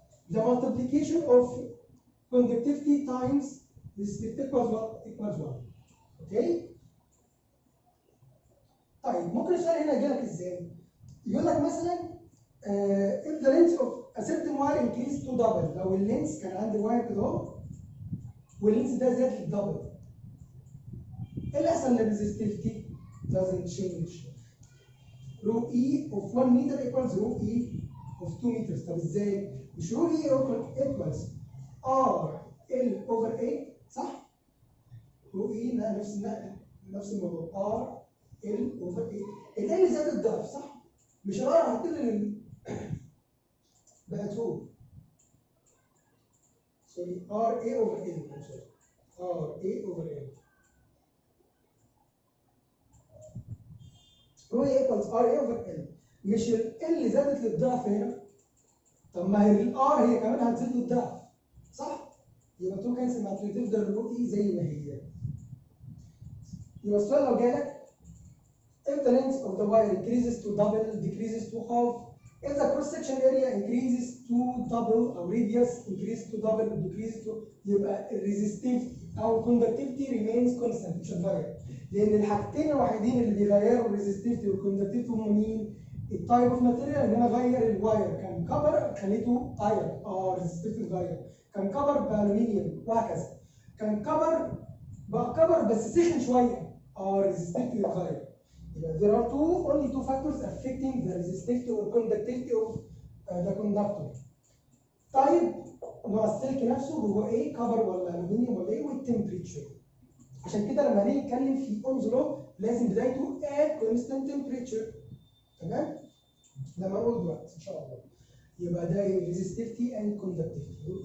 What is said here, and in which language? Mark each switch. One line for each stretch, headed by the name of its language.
English: The multiplication of conductivity times resistivity equals what? Equals 1. Okay?
Arabic: طيب ممكن السؤال هنا يجي لك ازاي؟ يقول لك مثلا
English: if the length of a certain wire increased to double.
Arabic: لو اللينس كان عندي واير كده اهو واللينس ده زاد للدبل، ايه اللي يحصل للريزستيفيتي؟
English: doesn't change. Rho E of 1 meter equals rho E of 2 meters.
Arabic: طب ازاي؟ مش رو E equals R L over A صح؟ رو E نفس الموضوع R L over A. ال L زاد الضعف صح؟ مش ال R هتقل بقى 2.
English: Sorry R A over L. R A over L. Rho E equals R A over L.
Arabic: مش ال L زادت للضعف هنا. طب ما هي ال R هي كمان هتزيد للضعف صح؟ يبقى 2 كانسل مع 2 تفضل الرو E زي ما هي.
English: يبقى السؤال لو جالك if the length of the wire increases to double, decreases to half, if the cross section area increases to double or radius increases to double, decreases to يبقى resistivity أو conductivity remains constant
Arabic: مش هتغير. لأن الحاجتين الوحيدين اللي بيغيروا الريزستيفيتي والكوندكتيفيتي هم مين؟ التايب اوف ماتيريال. ان انا اغير الواير كان كفر خليته ايرون ريزستيفيتي اتغير، كان كفر بالومنيوم وهكذا، كان كفر بقى كفر بس سخن شويه ريزستيفيتي اتغير.
English: يبقى there are only two factors affecting the resistivity or conductivity of the conductor.
Arabic: طيب نوع السلك نفسه هو ايه؟ كفر ولا الومنيوم ولا ايه؟ والتمبريتشر. عشان كده لما نيجي نتكلم في اومز لو لازم بدايته
English: at constant temperature.
Arabic: تمام؟ لما نقول دلوقتي ان شاء الله يبقى ده
English: resistivity and conductivity.